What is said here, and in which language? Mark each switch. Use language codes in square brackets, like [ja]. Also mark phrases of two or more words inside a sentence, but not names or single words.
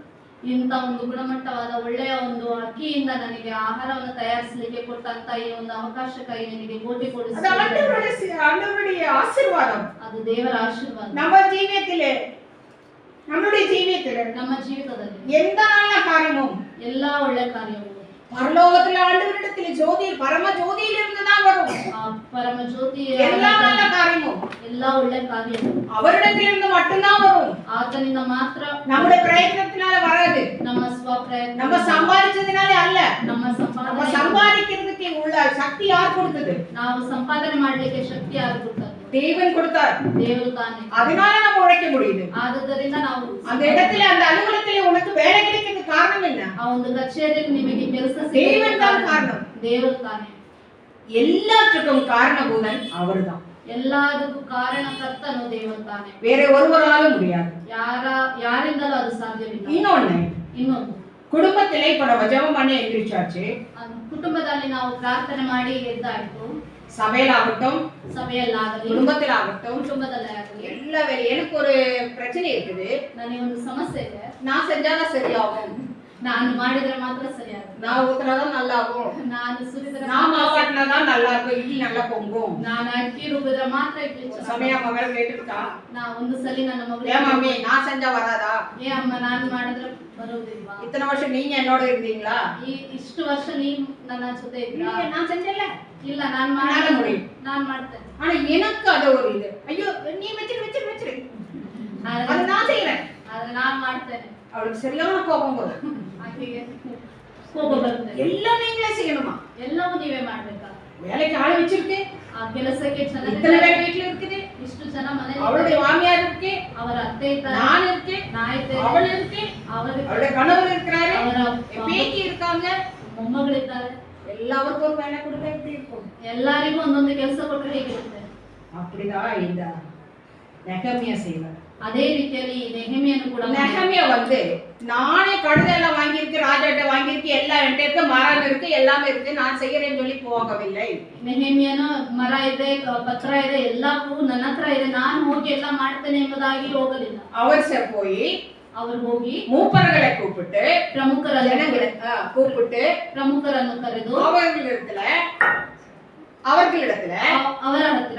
[kn] ಇಂಥ ಒಂದು ಗುಣಮಟ್ಟವಾದ ಒಳ್ಳೆಯ ಒಂದು ಅಕ್ಕಿಯಿಂದ ನನಗೆ ಆಹಾರವನ್ನು ತಯಾರಿಸಲಿಕ್ಕೆ ಕೊಟ್ಟಂತ ಈ ಒಂದು ಅವಕಾಶಕ್ಕಾಗಿ ನನಗೆ ಕೋಟಿ ಕೋಟಿ [ta] ஆண்டவருடைய ஆசீர்வாதம். [kn] ಅದು ದೇವರ ಆಶೀರ್ವಾದ. [ta] நம்ம ஜீவியத்திலே நம்மளுடைய ஜீவியத்திலே [kn] ನಮ್ಮ ಜೀವಿತದಲ್ಲಿ [ta] எந்த நல்ல காரியமும் [kn] ಎಲ್ಲಾ ಒಳ್ಳೆ ಕಾರ್ಯಗಳು [ta] பரலோகத்தில் ஆண்டவரிடத்தில் ஜோதி பரம ஜோதியில் இருந்து தான் வரும். [kn] ಪರಮ ಜ್ಯೋತಿ [ta] எல்லா நல்ல காரியமும் [kn] ಎಲ್ಲಾ ಒಳ್ಳೆ ಕಾರ್ಯಗಳು [ta] அவரிடத்தில் இருந்து மட்டும்தான் வரும். [kn] ಆತನಿಂದ ಮಾತ್ರ. [ta] நம்முடைய பிரயತ್ನத்தினால வராது. [kn] ನಮ್ಮ ಸ್ವಪ್ರಯತ್ನ, [ta] நம்ம சம்பாதிச்சதுனால அல்ல. [kn] ನಮ್ಮ [ta] சம்பாதிக்கிறதுக்கு உள்ள சக்தி யார் கொடுத்தது? [kn] ನಾವು ಸಂಪಾದನೆ ಮಾಡಲಿಕ್ಕೆ ಶಕ್ತಿ ಯಾರು ಕೊಟ್ಟದ್ದು? [ta] தேவன் கொடுத்தார். [kn] ದೇವರು ತಾನೇ. [ta] அதனால நம்ம உழைக்க முடியுது. [kn] ಆದುದರಿಂದ ನಾವು [ta] அந்த இடத்துல அந்த அலுவலகத்திலே உனக்கு வேலை கிடைக்கிறதுக்கு காரணம் என்ன? [kn] ಆ ಒಂದು ಕಚೇರಿಯಲ್ಲಿ ನಿಮಗೆ ಕೆಲಸ [ta] தேவன் தான் காரணம். [kn] ದೇವರು ತಾನೇ. [ta] எல்லாத்துக்கும் காரணபூதன் அவர்தான். [kn] ಎಲ್ಲದಕ್ಕೂ ಕಾರಣಕರ್ತನು ದೇವರು ತಾನೇ. [ta] வேற ஒருவராலும் முடியாது. [kn] ಯಾರಿಂದಲೂ ಅದು ಸಾಧ್ಯವಿಲ್ಲ. [ta] இன்னொன்னு குடும்பத்திலே இப்ப நம்ம ஜெபம் பண்ணி எழுந்திருச்சாச்சு. [kn] ಕುಟುಂಬದಲ್ಲಿ ನಾವು ಪ್ರಾರ್ಥನೆ ಮಾಡಿ ಎದ್ದಾಯ್ತು. [ta] சபையிலாகட்டும், [kn] ಸಭೆಯಲ್ಲಾಗಲಿ, [ta] குடும்பத்திலே ஆகட்டும், எல்லா வேலையும் எனக்கு ஒரு பிரச்சனை இருக்குது. [kn] ನನಗೆ ಒಂದು ಸಮಸ್ಯೆ ಇದೆ. [ta] நான் செஞ்சாதான் சரியாகும், [kn] ನಾನು ಮಾಡಿದ್ರೆ ಮಾತ್ರ ಸರಿಯಾಗುತ್ತೆ, [ta] நான் ஊத்துனாதான் நல்லா ஆகும், [kn] ನಾನು ಸುರಿದ್ರೆ [ta] நான் மாவாட்டினாதான் நல்லா இருக்கும், இட்லி நல்லா பொங்கும். [kn] ನಾನು ಅಕ್ಕಿ ರುಬ್ಬಿದ್ರೆ ಮಾತ್ರ ಇಡ್ಲಿ [ta] சமய மகள் கேட்டுருக்கா, [kn] ನಾ ಒಂದು ಸಲಿ ನನ್ನ ಮಗಳು, [ta] ஏன் மம்மி நான் செஞ்சா வராதா? [kn] ಏ ಅಮ್ಮ ನಾನು ಮಾಡಿದ್ರೆ ಬರುವುದಿಲ್ವಾ? [ta] இத்தனை வருஷம் நீங்க என்னோட இருந்தீங்களா? [kn] ಇಷ್ಟು ವರ್ಷ ನೀನು ನನ್ನ ಜೊತೆ ಇದ್ರಾ? [ta] நான் செஞ்சல. [kn] ಇಲ್ಲ, ನಾನು [ta] பண்ண முடியும், [kn] ನಾನು ಮಾಡ್ತೇನೆ. [ta] ஆனா எனக்கு அது ஒரு இது, ஐயோ நீ வச்சிரு அது நான் செய்யறேன், [kn] ಆದ್ರೆ ನಾನು ಮಾಡ್ತೇನೆ. [ta] அவளுக்கு சரியான கோபம் வரும். [kn] ಆಕೆಗೆ ಕೋಪ ಬರುತ್ತೆ. [ta] எல்லாம் நீங்களே செய்யணுமா? [kn] ಎಲ್ಲವೂ ನೀವೇ ಮಾಡ್ಬೇಕಾ? [ta] வேலைக்கு ஆள் வச்சிருக்கு, [kn] ಆ ಕೆಲಸಕ್ಕೆ [ta] இத்தனை [kn] ಚೆನ್ನಾಗಿ [ta] பேர் வீட்டுல இருக்குது, [kn] ಇಷ್ಟು ಜನ ಮನೆಯಲ್ಲಿ, [ta] அவளுடைய மாமியார் இருக்கு, [kn] ಅವರ ಅತ್ತೆ ಇದ್ದಾರೆ, [ta] நான் இருக்கேன், [kn] ನಾ ಇದ್ದೇನೆ, [ta] அவள் இருக்கு, அவளுடைய கணவர் இருக்கிறாரு, [kn] ಅವರ [ta] பேத்தி இருக்காங்க, [kn] ಮೊಮ್ಮಗಳಿದ್ದಾರೆ. [ta] எல்லாருக்கும் ஒரு வேலை கொடுத்தா எப்படி இருக்கும்? [kn] ಎಲ್ಲರಿಗೂ ಒಂದೊಂದು ಕೆಲಸ ಕೊಟ್ಟರೆ ಹೇಗಿರುತ್ತೆ? [ta] அப்படிதான் இந்த நெகமியா செய்வார். [kn] ಅದೇ ರೀತಿಯಲ್ಲಿ ನೆಹೆಮಿಯನ್ನು ಕೂಡ [ta] நெகமியா நானே கழுதை எல்லாம் வாங்கியிருக்கு, ராஜாட்ட வாங்கியிருக்கு, எல்லாம் என்கிட்ட இருக்கு, மரம் இருக்கு, எல்லாமே இருக்கு, நான் செய்யறேன்னு சொல்லி போகவில்லை. [kn] ನೆಹೆಮಿಯನ ಮರ ಇದೆ, ಪತ್ರ ಇದೆ, ಎಲ್ಲವೂ ನನ್ನ ಹತ್ರ ಇದೆ, ನಾನು ಹೋಗಿ ಎಲ್ಲ ಮಾಡ್ತೇನೆ ಎಂಬುದಾಗಿ ಹೋಗಲಿಲ್ಲ. [ta] அவர் ಹೋಗಿ ಮೂಪರ್களை கூப்பிட்டு, [kn] ಪ್ರಮುಖರ [ta] ஜனங்களை கூப்பிட்டு, [kn] ಪ್ರಮುಖರನ್ನು ಕರೆದು [ta] அவர்களிடத்துல [kn] ಅವರ ಹತ್ತಿರ